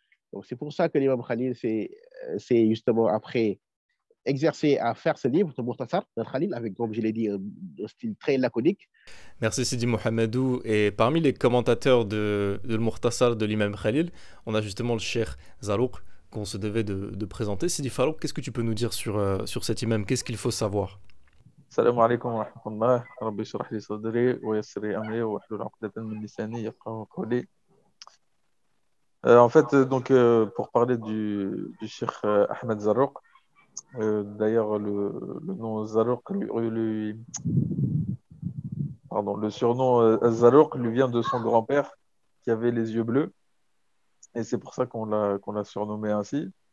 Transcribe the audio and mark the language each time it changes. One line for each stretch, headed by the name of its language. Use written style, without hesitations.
French: Donc c'est pour ça que l'imam Khalil s'est justement après exercé à faire ce livre, le Mukhtasar de Khalil, avec, comme je l'ai dit, un style très laconique. Merci Sidi Mohamedou. Et parmi les commentateurs de Mukhtasar de l'imam Khalil, on a justement le Cheikh Zarouk, qu'on se devait de présenter. Sidi Farouk, qu'est-ce que tu peux nous dire sur cet imam? Qu'est-ce qu'il faut savoir?
Arabic: السلام عليكم ورحمة الله ربي يشرح لي صدري ويسر لي أمري واحلل عقدة من لساني يفقهوا قولي.
French: En fait, pour parler du Cheikh Ahmed Zarruq, d'ailleurs, le nom Zarruq, pardon, le surnom Zarruq lui vient de son grand-père qui avait les yeux bleus, et c'est pour ça qu'on l'a surnommé ainsi.